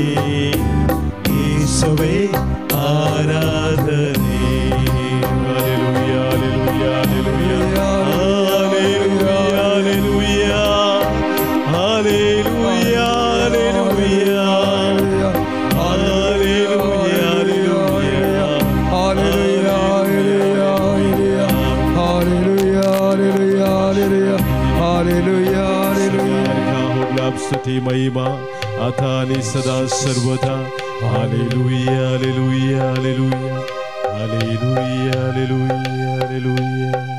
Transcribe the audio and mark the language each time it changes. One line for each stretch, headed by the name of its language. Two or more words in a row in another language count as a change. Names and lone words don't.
Kannada: ಯೇಸುವೆ ಆರಾಧನೆ. ಹಲ್ಲೆಲೂಯಾ, ಹಲ್ಲೆಲೂಯಾ, ಹಲ್ಲೆಲೂಯಾ, ಹಲ್ಲೆಲೂಯಾ, ಹಲ್ಲೆಲೂಯಾ, ಹಲ್ಲೆಲೂಯಾ,
Konkani: स्तुति महिमा आता आणि सदा सर्वदा. हालेलुया, हालेलुया, हालेलुया, हालेलुया, हालेलुया, हालेलुया.